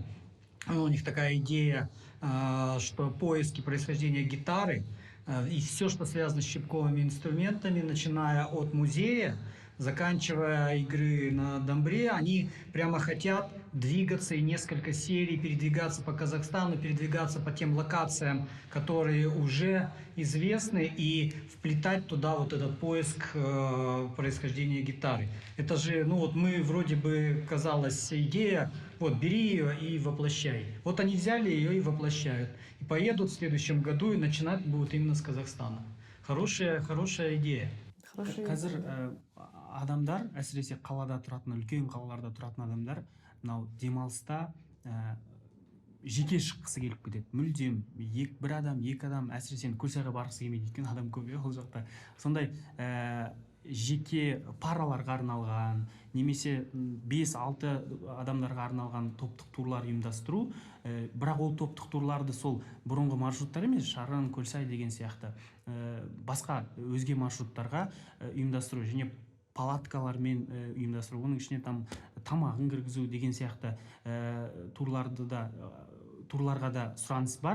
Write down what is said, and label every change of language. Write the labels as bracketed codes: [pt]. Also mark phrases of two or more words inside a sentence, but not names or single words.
[ru] У них такая идея, что поиски происхождения гитары и все, что связано с щипковыми инструментами, начиная от музея, заканчивая игры на домбре, они прямо хотят двигаться и несколько серий передвигаться по Казахстану, передвигаться по тем локациям, которые уже известны, и вплетать туда вот этот поиск происхождения гитары. Это же, вот мы вроде бы, казалось, идея, вот бери ее и воплощай. Вот они взяли ее и воплощают. И поедут в следующем году и начинать будут именно с Казахстана. Хорошая идея. [kk] Қазір адамдар, әсіресе қалада тұратын, үлкен қалаларда тұратын адамдар, мынау демалыста жеке шыққысы келіп кетеді. Мүлдем бір адам, екі адам, әсіресе Көлсайға барғысы келмейді, өйткені адам көп ол жақта. Сондай жеке параларға арналған, немесе 5-6 адамдарға арналған топтық турлар ұйымдастыру, бірақ ол топтық турларды сол бұрынғы маршруттар емес, Шарын, Көлсай деген сияқты басқа өзге маршруттарға ұйымдастыру және палаткалармен ұйымдастыру, оның ішіне тамағын кіргізу деген сияқты турларға да сұраныс бар.